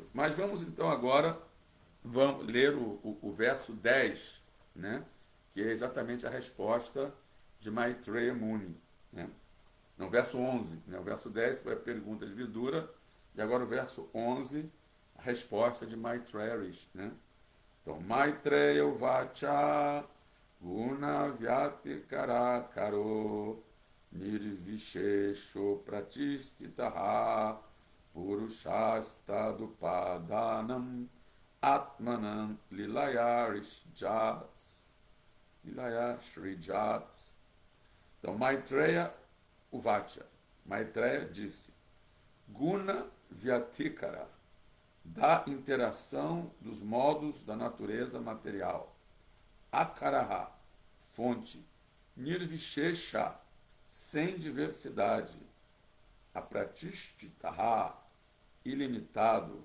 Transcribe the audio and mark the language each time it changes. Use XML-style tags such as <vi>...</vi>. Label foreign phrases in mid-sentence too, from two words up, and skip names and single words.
<pt>Mas vamos então agora vamos ler o verso 10, né? Que é exatamente a resposta de Maitreya Muni, né? No verso 11, né? O verso 10 foi a pergunta de Vidura, e agora o verso 11, a resposta de Maitreya Rishi, né? Então,</pt> <sa>Maitreya Vacha Guna Vyati Karakaro Nirvishesho Pratistitaha Purushasta Dupadanam Atmanam Lilayarishjats Lilayashrijats.</sa> <pt>Então,</pt> <sa>Maitreya Uvacha,</sa> <pt>Maitreya disse,</pt> <sa>Guna Vyatikara,</sa> <pt>da interação dos modos da natureza material. Akaraha, fonte. Nirvishesha, sem diversidade. Apratishtaha, ilimitado.</pt>